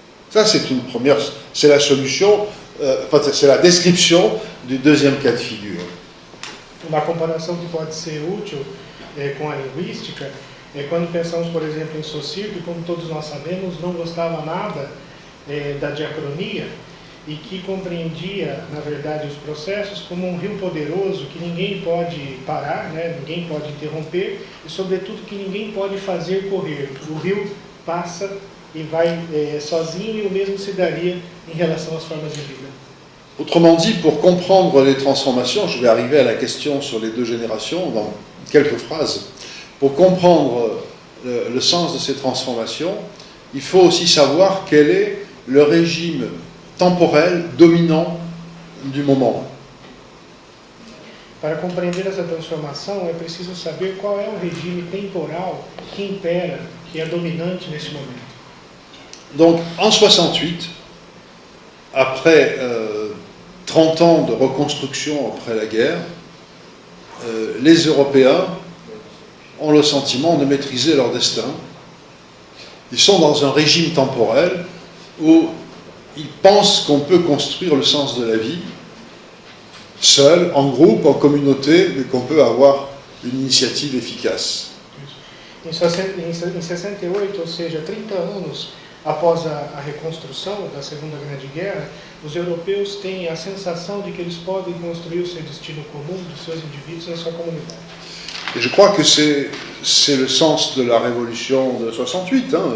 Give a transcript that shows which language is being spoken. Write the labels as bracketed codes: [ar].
[fr] Ça, c'est une première, c'est la solution, c'est la description du deuxième cas de figure. [pt] Uma comparação que pode ser útil com a linguística é quando pensamos, por exemplo, em Saussure, que, como todos nós sabemos, não gostava nada da diacronia e que compreendia, na verdade, os processos como um rio poderoso que ninguém pode parar, né? Ninguém pode interromper e, sobretudo, que ninguém pode fazer correr. O rio passa e vai sozinho e o mesmo se daria em relação às formas de vida. [fr] Autrement dit, pour comprendre les transformations, je vais arriver à la question sur les deux générations dans quelques phrases. Pour comprendre le sens de ces transformations, il faut aussi savoir quel est le régime temporel dominant du moment. [pt] Para compreender essa transformação, é preciso saber qual é o regime temporal que impera, que é dominante nesse momento. [fr] Donc, en 68, après 30 ans de reconstruction après la guerre, les Européens ont le sentiment de maîtriser leur destin. Ils sont dans un régime temporel où ils pensent qu'on peut construire le sens de la vie, seul, en groupe, en communauté, mais qu'on peut avoir une initiative efficace. [pt] Em 68, ou seja, 30 anos após a reconstrução da Segunda Grande Guerra, os europeus têm a sensação de que eles podem construir o seu destino comum dos seus indivíduos na sua comunidade. [fr] Et je crois que c'est le sens de la révolution de 68.